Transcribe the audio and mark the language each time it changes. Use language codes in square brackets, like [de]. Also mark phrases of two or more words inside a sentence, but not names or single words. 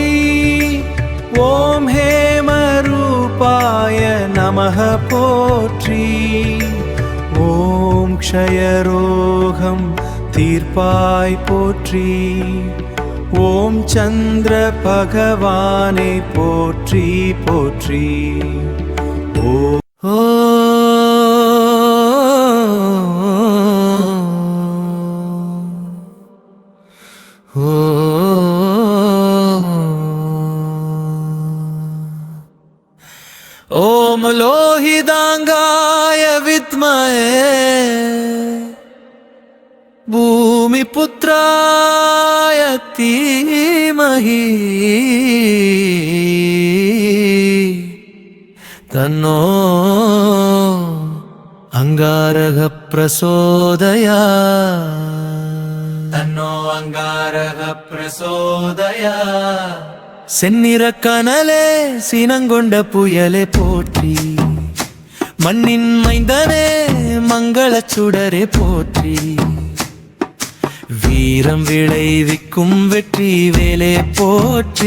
[ta] ஓம் [sa] हेमरूपाय नमः [ta] போற்றி. ஓம் க்ஷயரோகம் தீர்ப்பாய் போற்றி. ஓம் சந்திர பகவானே போற்றி போற்றி. [sa] ஓம் ओम लोहितांगाय विद्महे भूमिपुत्राय धीमहि तन्नो अंगारः प्रचोदयात्. तन्नो अंगारः प्रचोदयात्. [ta] செந்நிற கனலே சினங்கொண்ட புயலே போற்றி. மண்ணின் மைந்தனே மங்களச் சுடரே போற்றி. வீரம் விளைவிக்கும் வெற்றி வேலே போற்றி.